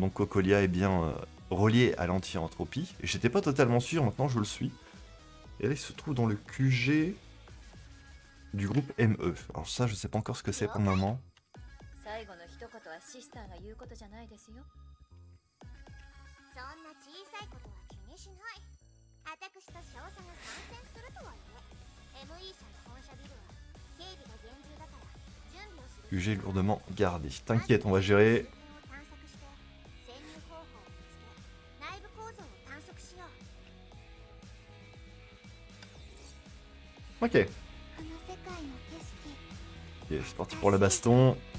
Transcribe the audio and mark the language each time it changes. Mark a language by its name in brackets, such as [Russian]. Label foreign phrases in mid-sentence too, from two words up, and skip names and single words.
[French] Donc Cocolia est bien relié à l'anti-entropie. Et j'étais pas totalement sûr, maintenant je le suis. Et là, il se trouve dans le QG du groupe ME. Alors ça, je sais pas encore ce que c'est pour le moment. [Japanese] 最後の一言はシスターが言うことじゃないですよ。そんな小さいことは気にしない。私と少佐が参戦するとはいえ、ME 社の本社ビルは警備が厳重だから準備をする。 [French] QG lourdement gardé. T'inquiète, on va gérer. Ok. Ok, c'est parti pour la baston.